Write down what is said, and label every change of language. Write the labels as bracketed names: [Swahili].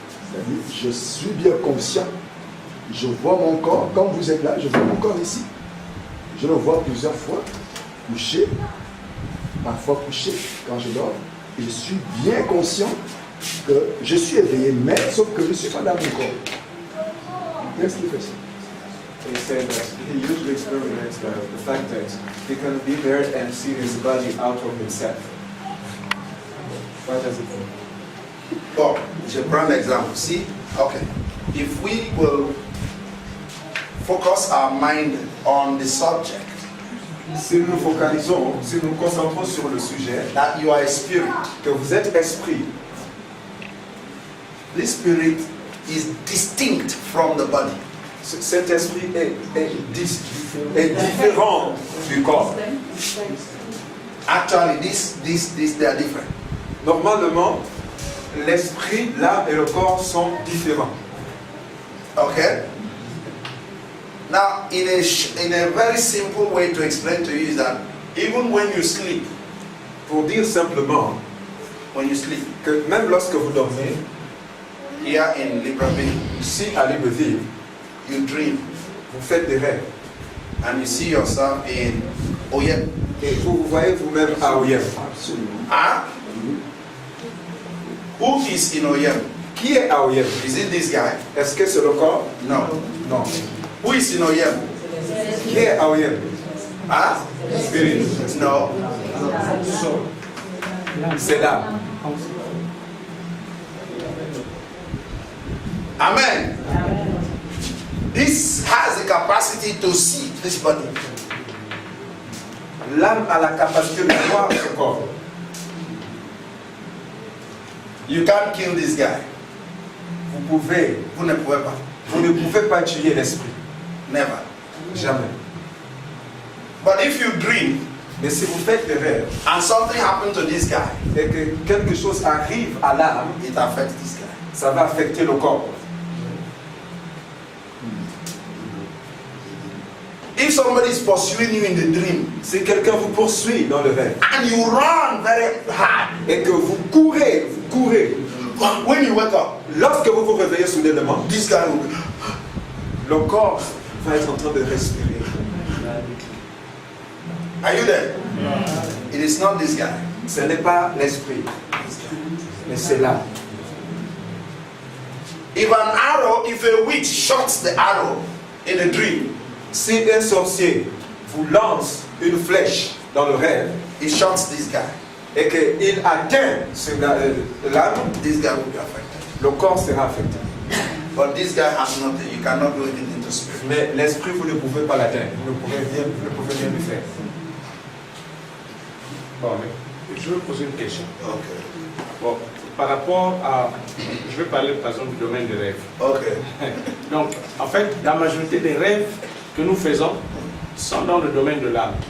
[French] C'est-à-dire, je suis bien conscient. Je vois mon corps. Quand vous êtes là, je vois mon corps ici. Je le vois plusieurs fois, couché, parfois couché quand je dors. Et je suis bien conscient que je suis éveillé, mais sauf que je ne suis pas dans mon corps. Qu'est-ce qui fait ça? [English] He said that he usually experiments the fact that he can be there and see his body out of himself. What does it mean? [French] Bon, je prends l'exemple. [English] See, okay. If we will focus our mind on the subject, [French] Si nous nous focalisons, si nous nous concentrons sur le sujet, [English] that you are a spirit, [French] que vous êtes esprit, [English] this spirit is distinct from the body. [French] cet esprit est différent du corps. [English] Actually, they are different. [French] Normalement, l'esprit, l'âme et le corps sont différents. [English] Okay? Now, in a very simple way to explain to you is that even when you sleep, [French] Pour dire simplement [English] when you sleep, [French] que même lorsque vous dormez, [English] here in Libreville, [French] ici à Libreville, [English] you dream [French] vous faites des rêves [English] and you see yourself in Oyem. [French] et vous vous voyez vous-même à Oyem. Absolument. Huh? [English] Who is in Oyem? [French] Qui est à Oyem? [English] Is it this guy? [French] Est-ce que c'est le corps? [English] No. [French] Non. [English] Who is in Oyem? [French] Qui est à Oyem? Huh? [English] Spirit. No. [French] C'est l'âme. [English] Amen. This has the capacity to see this body. [French] L'âme a la capacité de voir ce corps. [English] You can't kill this guy. [French] Vous ne pouvez pas. Vous ne pouvez pas tuer l'esprit. [English] Never. [French] Jamais. [English] But if you dream, [French] mais si vous faites des rêves, [English] and something happened to this guy, [French] et que quelque chose arrive à l'âme, [English] it affects this guy. [French] Ça va affecter le corps. [English] If somebody is pursuing you in the dream, [French] si quelqu'un vous poursuit dans le rêve, [English] and you run very hard, [French] et que vous courez, [English] when you wake up, [French] lorsque vous vous réveillez soudainement, [English] this guy will, [French] le corps va être en train de respirer. [English] Are you there? It is not this guy. [French] Ce n'est pas l'esprit, mais c'est l'âme. [English] If a witch shots the arrow in a dream, [French] si un sorcier vous lance une flèche dans le rêve, [English] he shots this guy, [French] et qu'il atteint l'âme, [English] this guy will be affected. [French] Le corps sera affecté. [English] But this guy has nothing. You cannot do anything to spirit. [French] Mais l'esprit, vous ne pouvez pas l'atteindre. Vous ne pouvez rien lui faire. Bon, mais je veux poser une question. [English] Okay. [French] Bon, par rapport à... Je vais parler par exemple du domaine des rêves. [English] Okay. [French] Donc, en fait, la majorité des rêves que nous faisons sont dans le domaine de l'âme.